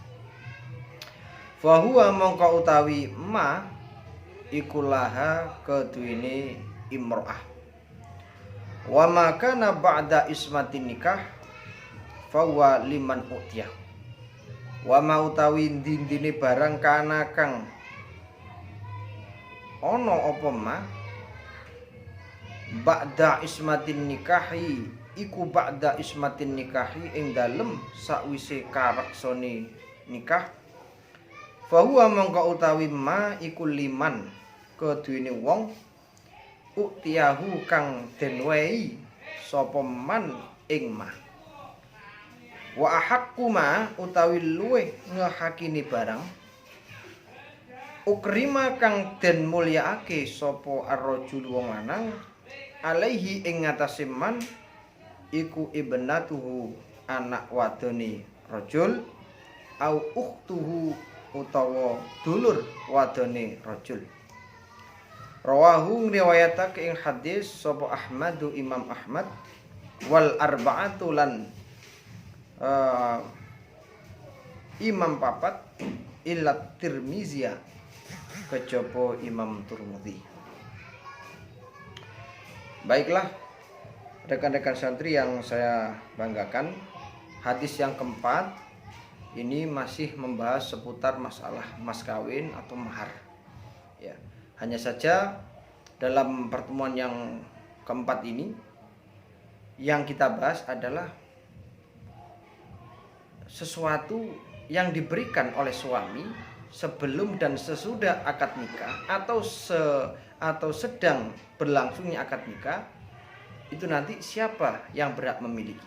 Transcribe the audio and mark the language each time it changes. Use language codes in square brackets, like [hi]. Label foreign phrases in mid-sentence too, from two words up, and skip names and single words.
[ar] فهو [jv] mongko utawi ma iku laha keduwene imro'ah. [ar] وما كان بعد عصمة نكاح فهو لمن أوتيه. وما [jv] utawi ndine barang kana kang ana apa [ar] ما بعد عصمة نكاح [jv] iku [ar] بعد عصمة نكاح [jv] ing dalem sakwise kareksane nikah. [ar] فهو [jv] mongko utawi ma iku liman keduwene wong utiyahu kang den wehi sapa man ing ma. [ar] وأحق ما [jv] utawi luweh ngehakini barang ukrima kang den mulyaake sapa ar-rajul wong lanang alaihi ing ngatasé man iku ibnatuhu anak wadone rajul [ar] أو أخته [jv] utawa dulur wadone rajul. Rawahu riwayatake ing hadis sapa Ahmadu Imam Ahmad [ar] والأربعة [jv] lan Imam papat illa Tirmiziyah kejaba Imam Tirmidzi. [id] Baiklah, rekan-rekan santri yang saya banggakan, hadis yang keempat ini masih membahas seputar masalah mas kawin atau mahar. Ya, hanya saja dalam pertemuan yang keempat ini yang kita bahas adalah sesuatu yang diberikan oleh suami sebelum dan sesudah akad nikah atau sedang berlangsungnya akad nikah itu nanti siapa yang berhak memiliki.